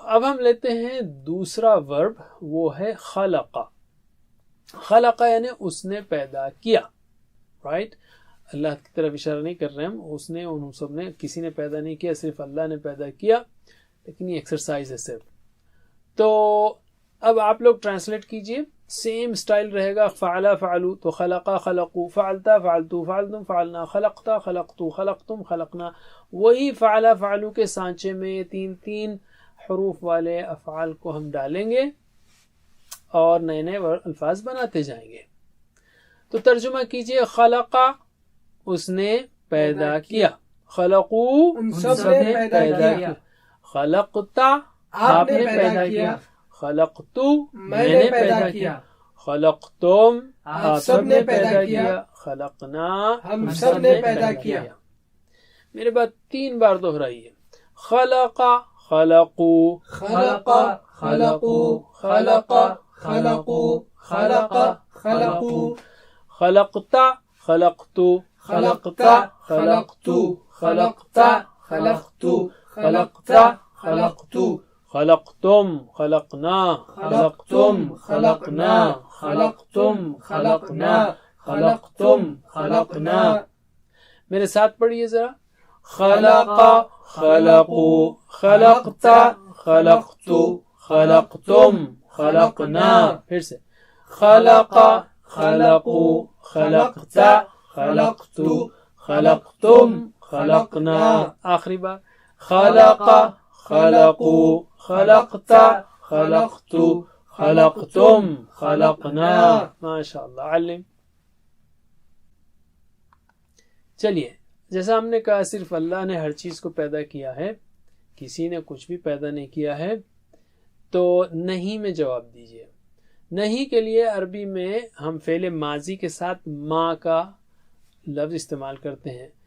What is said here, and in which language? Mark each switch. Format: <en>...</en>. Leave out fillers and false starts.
<ur>اب ہم لیتے ہیں دوسرا ورب، وہ ہے خلق. خلق یعنی اس نے پیدا کیا. رائٹ، اللہ کی طرف اشارہ نہیں کر رہے ہم، اس نے، انہوں سب نے، کسی نے پیدا نہیں کیا، صرف اللہ نے پیدا کیا. لیکن یہ ایکسرسائز ہے صرف. تو اب آپ لوگ ٹرانسلیٹ کیجئے. سیم سٹائل رہے گا.</ur> <ar>فعلا فعلو تو خلقا خلقو، فعلتا فعلتو فعلتم فعلنا، خلقتا خلقتو خلقتم خلقنا.</ar> <ur>وہی فعلا فعلو کے سانچے میں 3 حروف والے افعال کو ہم ڈالیں گے اور نئے نئے الفاظ بناتے جائیں گے. تو ترجمہ کیجئے. خلقا اس نے پیدا کیا، خلقو ان سب نے پیدا کیا. خلقتا آپ نے پیدا کیا، خلقتو میں نے پیدا کیا، خلقتم آپ سب نے پیدا کیا، خلقنا ہم سب نے پیدا کیا. میرے بات 3 بار دہرائیے.</ur> <ar>خلقا خلقو، خلقا خلقو، خلقا خلقو، خلقا خلقو. خلقتا خلقتو، خلقتا خلقتو، خلقتا خلقتو، خلقتا خلقتو. خلقتم خلقنا، خلقتم خلقنا، خلقتم خلقنا، خلقتم خلقنا.</ar> <ur>میرے ساتھ پڑھیے ذرا.</ur> <ar>خلقا خلقو، خلقتا خلقتو، خلقتم خلقنا.</ar> <ur>پھر سے</ur> <ar>خلقا خلقو، خلقتا خلقتو، خلقتم خلقنا.</ar> <ur>آخری بار.</ur> <ar>خلقا خلقو، خلقتا خلقتو، خلقتم خلقنا.</ar> <ur>ماشاء اللہ. علم. چلیے جیسا ہم نے کہا صرف اللہ نے ہر چیز کو پیدا کیا ہے، کسی نے کچھ بھی پیدا نہیں کیا ہے. تو نہیں میں جواب دیجئے. نہیں کے لیے عربی میں ہم فعل ماضی کے ساتھ ما کا لفظ استعمال کرتے ہیں.</ur>